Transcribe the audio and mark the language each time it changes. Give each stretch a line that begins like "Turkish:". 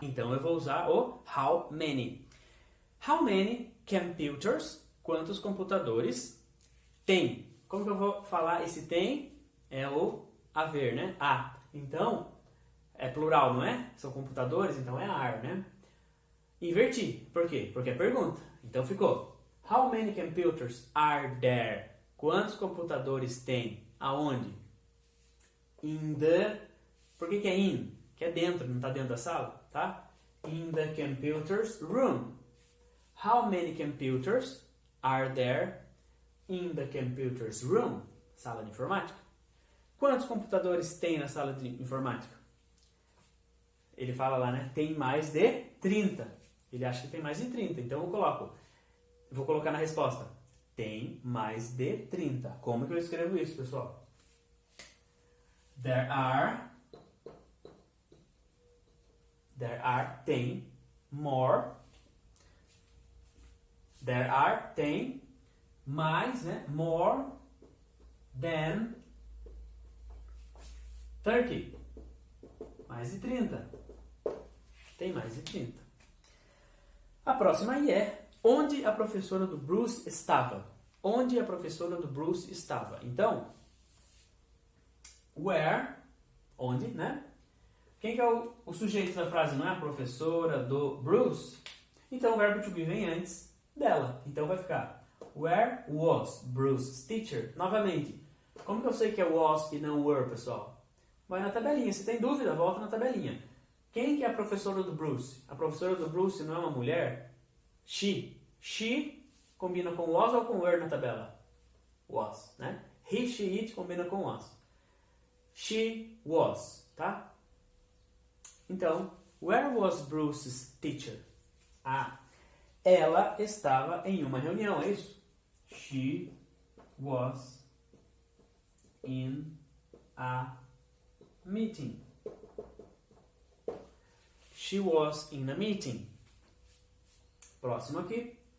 Portuguese: Então eu vou usar o how many.
English: How many computers?
Portuguese: Quantos computadores tem? Como que eu vou falar esse tem? É o haver, né? A. Então, é plural, não é? São computadores, então é are, né? Inverti. Por quê? Porque é pergunta. Então ficou:
English: How many computers are there?
Portuguese: Quantos computadores tem? Aonde?
English: In the...
Portuguese: Por que é in? Que é dentro, não está dentro da sala, tá?
English: In the computers room. How many computers are there in the computers room?
Portuguese: Sala de informática. Quantos computadores tem na sala de informática? Ele fala lá, né? Tem mais de 30. Ele acha que tem mais de 30. Então eu vou colocar na resposta: tem mais de 30. Como que eu escrevo isso, pessoal?
English: There are,
Portuguese: tem,
English: more. There are,
Portuguese: tem, mais, né?
English: More than 30.
Portuguese: Mais de 30. Tem mais de 30. A próxima aí é: onde a professora do Bruce estava? Onde a professora do Bruce estava? Então, where, onde, né? Quem que é o sujeito da frase? Não é a professora do Bruce? Então o verbo to be vem antes dela. Então vai ficar:
English: where was Bruce's teacher?
Portuguese: Novamente, como que eu sei que é was e não were, pessoal? Vai na tabelinha. Se tem dúvida, volta na tabelinha. Quem que é a professora do Bruce? A professora do Bruce não é uma mulher?
English: She.
Portuguese: She combina com was ou com were na tabela? Was, né?
English: He, she, it
Portuguese: combina com
English: was. She was,
Portuguese: tá? Então,
English: where was Bruce's teacher?
Portuguese: Ah, ela estava em uma reunião, é isso?
English: She was in a meeting. She was in a meeting.
Portuguese: Próximo aqui.